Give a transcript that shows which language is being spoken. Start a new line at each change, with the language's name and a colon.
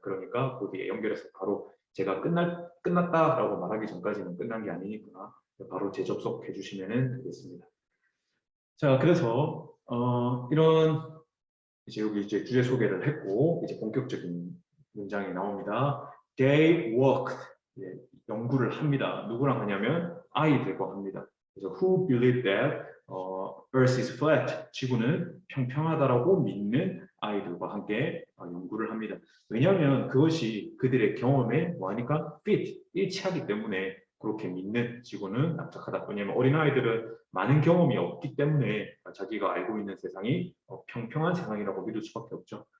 Korean: 그러니까 거기에 연결해서 바로 제가 끝났다라고 말하기 전까지는 끝난 게 아니니까 바로 재접속해 주시면 되겠습니다. 자, 그래서 이런 이제 여기 이제 주제 소개를 했고 이제 본격적인 문장이 나옵니다.
English: They worked.
Korean: 연구를 합니다. 누구랑 하냐면 아이들과 합니다. 그래서
English: who believe that Earth is flat.
Korean: 지구는 평평하다라고 믿는 아이들과 함께 연구를 합니다. 왜냐하면 그것이 그들의 경험에 뭐하니까
English: fit,
Korean: 일치하기 때문에 그렇게 믿는 지구는 납작하다. 왜냐하면 어린아이들은 많은 경험이 없기 때문에 자기가 알고 있는 세상이 평평한 세상이라고 믿을 수밖에 없죠.